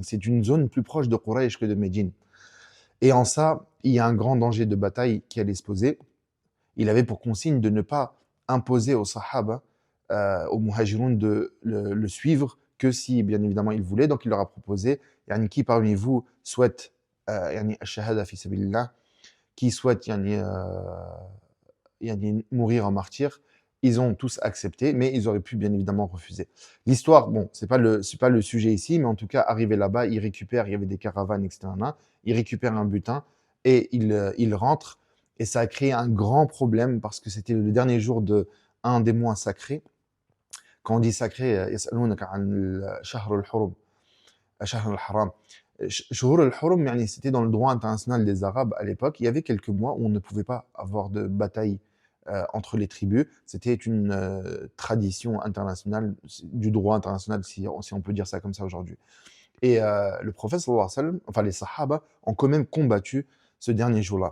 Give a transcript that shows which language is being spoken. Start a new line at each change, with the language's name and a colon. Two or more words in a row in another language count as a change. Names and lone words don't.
French: C'est une zone plus proche de Quraysh que de Médine. Et en ça, il y a un grand danger de bataille qui allait se poser. Il avait pour consigne de ne pas imposer aux Sahaba, aux Muhajiroun, de le suivre que si, bien évidemment, il voulait. Donc, il leur a proposé, yani, qui parmi vous souhaite yani,
Arabic: الشهادة في سبيل الله,
French: qui souhaite yani, mourir en martyr. Ils ont tous accepté, mais ils auraient pu bien évidemment refuser. L'histoire, bon, c'est pas le sujet ici, mais en tout cas, arrivé là-bas, ils récupèrent, il y avait des caravanes, etc. Ils récupèrent un butin et ils rentrent. Et ça a créé un grand problème parce que c'était le dernier jour de un des mois sacrés. Quand on dit sacré,
Arabic: يسألونك عن الشهر الحرم, الشهر الحرام. شهور الحرم, يعني,
French: c'était dans le droit international des Arabes à l'époque. Il y avait quelques mois où on ne pouvait pas avoir de bataille entre les tribus. C'était une tradition internationale, du droit international, si on peut dire ça comme ça aujourd'hui. Et le prophète,
Arabic: صلى الله عليه وسلم,
French: enfin les Sahaba, ont quand même combattu ce dernier jour-là.